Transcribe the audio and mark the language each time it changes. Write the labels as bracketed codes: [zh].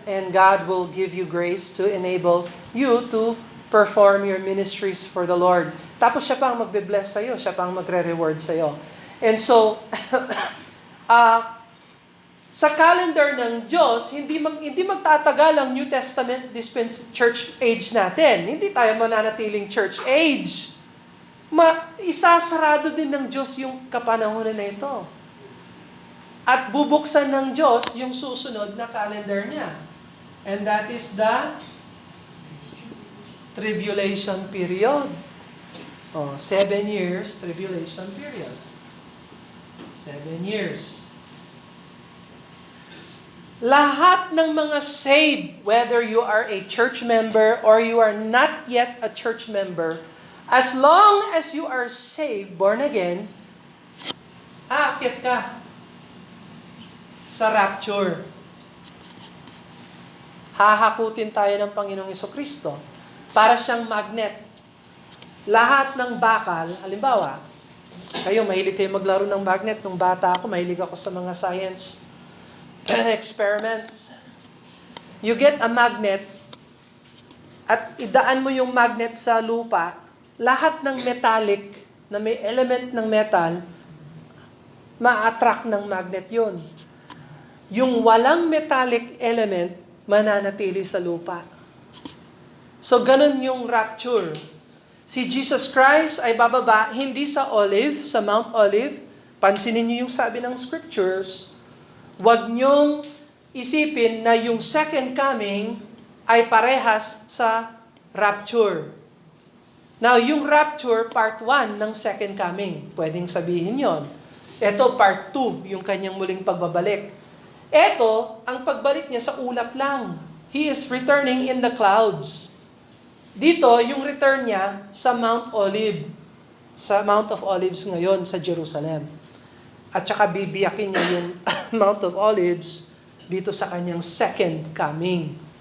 [en] And God will give you grace to enable you to perform your ministries for the Lord. [tl] Tapos siya pang magbe-bless sa'yo, siya pang magre-reward sa'yo. And so, sa calendar ng Diyos, hindi magtatagal ang New Testament church age natin. Hindi tayo mananatiling church age. Isasarado din ng Diyos yung kapanahonan na ito. At bubuksan ng Diyos yung susunod na calendar niya. [en] And that is the tribulation period. 7 years tribulation period. 7 years. Lahat ng mga saved, whether you are a church member or you are not yet a church member, as long as you are saved, born again, aakyat ka sa rapture. [tl] Hahakutin tayo ng Panginoong Hesukristo para siyang magnet. Lahat ng bakal, halimbawa, mahilig kayo maglaro ng magnet. Nung bata ako, mahilig ako sa mga science experiments. You get a magnet at idaan mo yung magnet sa lupa, lahat ng metallic na may element ng metal, ma-attract ng magnet yon. Yung walang metallic element, mananatili sa lupa. So, ganun yung rapture. Si Jesus Christ ay bababa, hindi sa Olive, sa Mount Olive. Pansinin niyo yung sabi ng scriptures. Huwag niyong isipin na yung second coming ay parehas sa rapture. Now, yung rapture, part 1 ng second coming. Pwedeng sabihin yon. Ito, part 2, yung kanyang muling pagbabalik. Ito, ang pagbalik niya sa ulap lang. [en] He is returning in the clouds. [tl] Dito, yung return niya sa Mount Olive. Sa Mount of Olives ngayon sa Jerusalem. At saka bibiyakin niya yung Mount of Olives dito sa kanyang second coming.